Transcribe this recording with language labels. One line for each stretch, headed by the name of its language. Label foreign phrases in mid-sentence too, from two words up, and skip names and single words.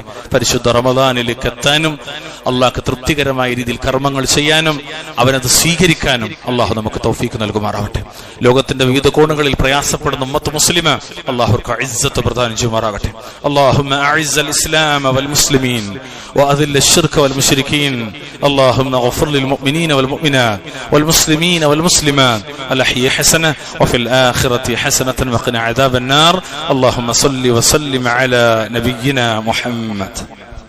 Malayalam: പരിശുദ്ധ റമദാനിലേക്ക് എത്താനും അല്ലാഹുക്ക് തൃപ്തികരമായ രീതിയിൽ കർമ്മങ്ങൾ ചെയ്യാനും അവനത് സ്വീകരിക്കാനും അല്ലാഹു നമുക്ക് തൗഫീഖ് നൽകുമാറാകട്ടെ. ലോകത്തിന്റെ വിവിധ കോണുകളിൽ പ്രയാസപ്പെടുന്ന
Arabic: أمة مسلمة
Malayalam: അല്ലാഹുക്ക് ഇസ്സത്ത് പ്രദാനം ചെയ്യുമാറാകട്ടെ.
Arabic: اللهم أعز الإسلام والمسلمين وأذل الشرك والمشركين اللهم اغفر للمؤمنين والمؤمنات والمسلمين والمسلمات الأحياء حسنة وفي الآخرة حسنة وقنا عذاب النار. اللهم صل وسلم على نبينا محمد.